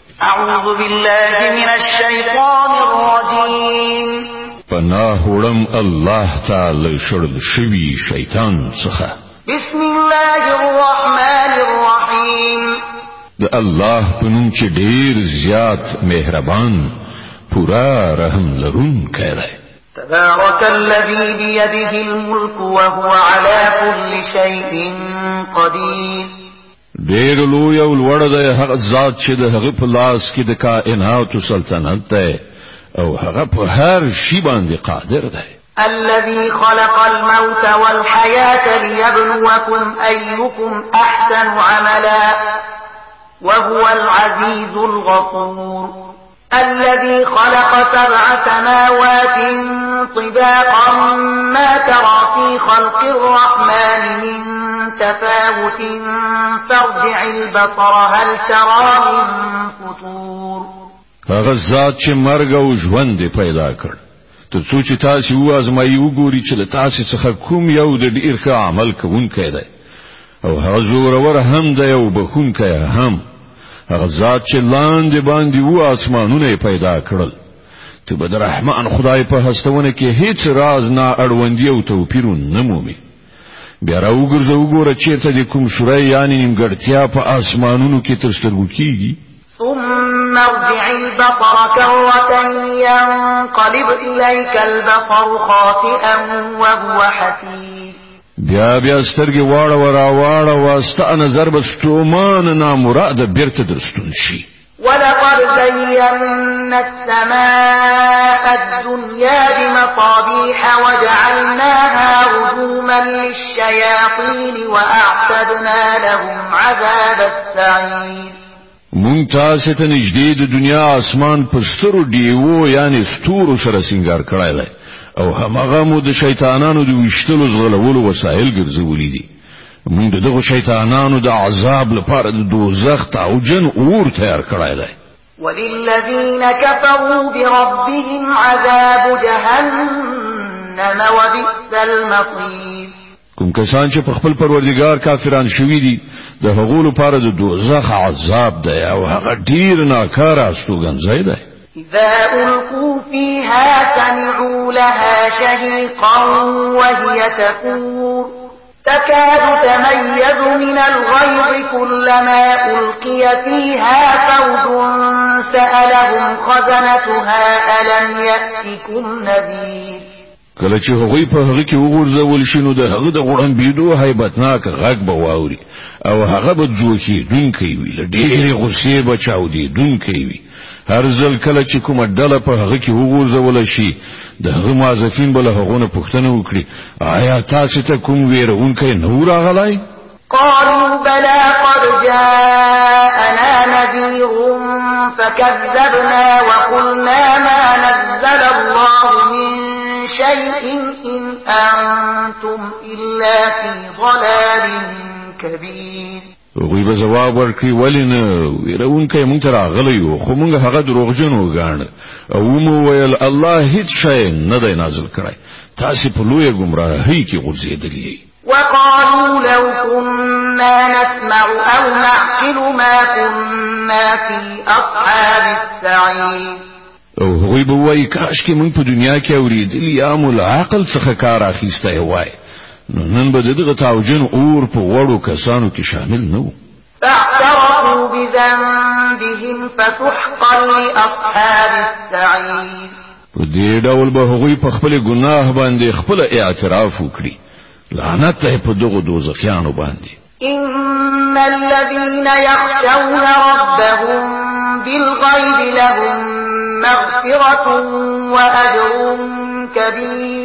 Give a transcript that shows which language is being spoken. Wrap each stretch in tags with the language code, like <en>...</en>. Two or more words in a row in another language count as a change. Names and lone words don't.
<ar>اعوذ بالله من الشیطان الرجیم</ar> <ps>پناه وړم الله تعالی شړل شوی شیطان څخه.</ps> <ar>بسم الله الرحمن الرحیم</ar> <ps>د الله په نوم چې ډیر زیات مهربان پورا رحم لرونکی دی.</ps> <ar>تبارك الذي بيده الملك وهو على كل شيء قدير.</ar> <ps>ډیر لوی او لوړ دی هغه ذات چې د هغه په لاس کې د کائنات سلطنت دی او هغه په هر شي باندې قادر دی.</ps> <ar>الذي خلق الموت والحياة ليبلوكم أيكم أحسن عملا وهو العزيز الغفور. الذي خلق 7 سماوات طباقا ما ترى في خلق الرحمن من تفاوت فارجع البصر هل ترى من فطور.</ar> <ps>هغه ذات چې مرګ او ژوند پیدا کړ تر څو چې تاسو وازمایي وګوري چې د تاسو څخه کوم یو د ډیر ښه عمل کوونکی دی او هغه زورور هم دی او بخونکی هم. هغه ذات چې لاندې باندې و اسمانونه پیدا کړل ته به د رحمان خدای په هستونه کې هیڅ راز نه اړوندی او توپیر نه مومي. بیا راوګرځه وګوره چیرته د کوم سورې یعنی نیمګړتیا په اسمانونو کې تر سترګو کیږي.</ps> <ar>ثم ارجع البصر كرة ينقلب إليك البصر خاسئا وهو حسير.</ar> <ps>بیا سترګې واړه واسطه نظر بستومان نامراد بیرته درستون شي.</ps> <ar>ولقد زينا السماء الدنيا بمصابيح وجعلناها رجوما للشياطين وأعتدنا لهم عذاب السعير.</ar> <ps>مونږ تاسو ته نږدې د دنیا اسمان پر سترو دیوو یعنی ستورو سره سنگار کړای دی او همغه مو د شیطانانو د وشتلو زغلولو وسایل ګرځولې دي. موږ دغه شیطانانو د عذاب لپاره د دوزخ او جن اور تیار کړای دی.</ps> <ar>وللذین کفروا بربهم عذاب جهنم وبئس المصیر.</ar> <ps>کوم کسان چې په خپل پروردگار کافران شوي دي د هغو لپاره د دوزخ عذاب دی او هغه ډیر ناکاره استوګنځای دی.</ps> <ar>إذا ألقوا فيها سمعوا لها شهيقا وهي تفور تكاد تميز من الغيظ كلما ألقي فيها فوج سألهم خزنتها ألم يأتكم نذير.</ar> <ps>کله چې هغوی په هغه کې وګرځول شي نو د هغه د غړمبېدو هیبتناک غږ به واوري او هغه به جوخېدونکی وي له ډېرې غوسې به چاودېدونکی وي. هر ځل کله چې کومه ډله په هغه کې وګرځول شي د هغه موظفین به له هغو نه پوښتنه وکړي آیا تاسو ته کوم ویرونکی نه راغلی؟</ps> <ar>قالوا بلى قد جاءنا نذير فكذبنا وقلنا ما نزل الله من شيء إن أنتم إلا في ضلال كبير.</ar> <ps>وی به جواب ورکړي ولنه ویرونکی مونږ ته راغلی و خو مونږ هغه دروغجن وګاڼه او مو ویل الله هیڅ شی نه دی نازل کړی تاسو په لویه گمراهۍ کې غورځېدلی.</ps> <ar>وقالوا لو كنا نسمع أو نعقل ما كنا في أصحاب السعير.</ar> <ps>او هغوی به وایي کاشکې مونږ په دنیا کې اورېدلی یا مو له عقل څخه کار اخیستی وای نو نن به دغه تاوجن اور په وړو کسانو کې شامل نه وو.</ps> <ar>فاعترفوا بذنبهم فسحقا لأصحاب السعير.</ar> <ps>په دې ډول به هغوی په خپل ګناه باندې خپل اعتراف وکړي لعنت ته په دغه دوزخیانو باندې.</ps> <ar>إن الذين يخشون ربهم بالغيب لهم مغفرة وأجر كبير.</ar>